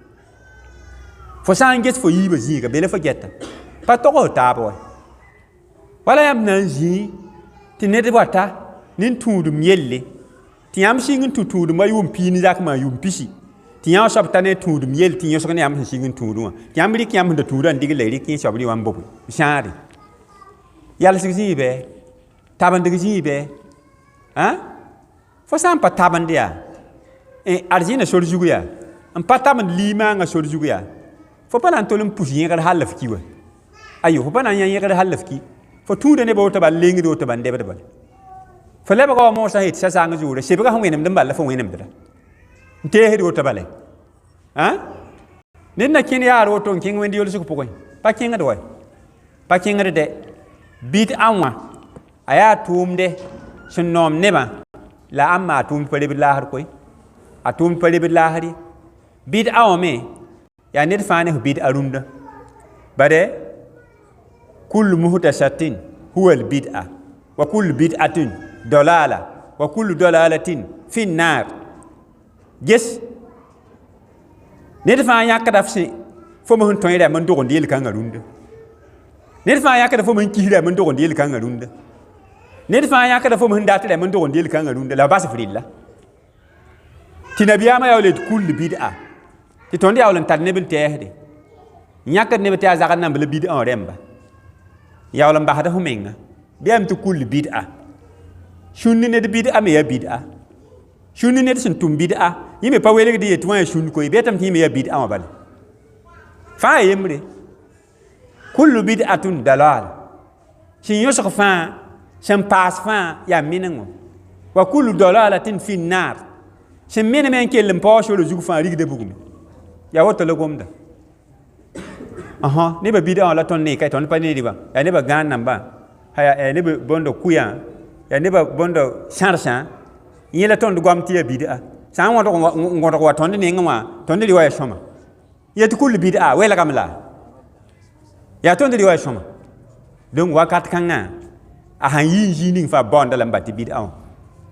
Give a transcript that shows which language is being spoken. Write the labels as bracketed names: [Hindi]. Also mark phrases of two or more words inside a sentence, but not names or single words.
[Mossi] fo sã n ges fo yiibã zĩiga bele fo gɛta pa togs taab wa wala yãmb na n zĩ tɩ ned wata nin tũudum yelle tɩ yãmb sɩng n tũ tũudum a yʋʋm piin zakmã yʋʋm pisi tɩ yã soab ta ne tũudum yell tɩ yõsg ne yãmb sẽn sig n tũudẽ wã tɩ yãmb rɩk yãmb sẽn da tũudã n dɩg la rɩk yẽ soab rɩ wã n bobe sãade yalsg zĩig bɛ tabendg zĩig bɛ fo sã n pa tabend yaa arzɩɩna sor zug yaa n pa tabend limaangã sor zug yaa fo pa na n tol n pus yẽgd hall f ki wa ayo fo pa na n yã yẽgd hall f ki fo tũuda nebã woto bal lengd woto ban debd bal fo lebga wa moosã yetɩ sa-sãng zuurã sebga sẽn wẽnemd n balla fo wẽnemdra n teesd woto bale ned na kẽnd yaar woto n kẽng wẽnd yolsg pʋgẽ pa kẽngd wa pa kẽngd dɛ bɩd-a wã a yaa tʋʋmde sẽn noom nebã la ãmb maa tʋʋmd pa rebd laasd koe a tʋʋmd pa rebd laasd ye bɩd-a wã me yaa ned fãa ne f bɩd-a rũndã bade kullu [Arabic] محدثة هو البدعة وكل بدعة ضلالة وكل ضلالة في النار [Mossi] ges ned fãa yãkda f sẽ fo me sẽn tõe rɛm n dogend yel-kãngã rũndã ned fãa yãkda fo me n kis rɛm n dogend yel-kãngã rũndã ned fãa yãkda fo me sẽn dat rɛm n dogend yel-kãngã rũndã la bas f rɩlla tɩ nabiyaamã yaool d [Arabic] كل بدعة [Mossi] tɩ tõnd yaool n tar neb n tɛɛsde yãkd neb tɩ yaa zagd nambd la bid'a wã rẽmba yaool n basda f menga bɩ yam tɩ [Arabic] كل بدعة [Mossi] sũnd ned bid'a me yaa bid'a sũnd ned sẽn tʋm bid'a yẽ me pa welgd yetɩ wã yaa sũnd koe bɩ yetame tɩ yẽ me yaa bid'a wã bala fãa yaa yembre [Arabic] كل بدعة ضلال [Mossi] sẽn yõsg fãa sẽn paas fãa yaa menengõ [Arabic] وكل ضلالة في النار [Mossi] sẽn meneme n kell n paoog sora zug fãa rigda bugme yaa woto la gomda neba bid'a wã la tõnd ne ka tõnd pa ne rɩba yaa neba gãan nambã yaa neba bõnda kuyã yaa neba bõnda sãrsã yẽ la tõnd goam tɩ yaa bid'a sã n wõdg wa tõnd nengẽ wã tõnd rɩ wa yaa sõma yetɩ [Arabic] كل بدعة [Mossi] welgame la yaa tõnd rɩ wa yaa sõma donc wakat kãngã a sãn yɩ n zĩig ning fãa baoonda la n bat tɩ bid'a wã donc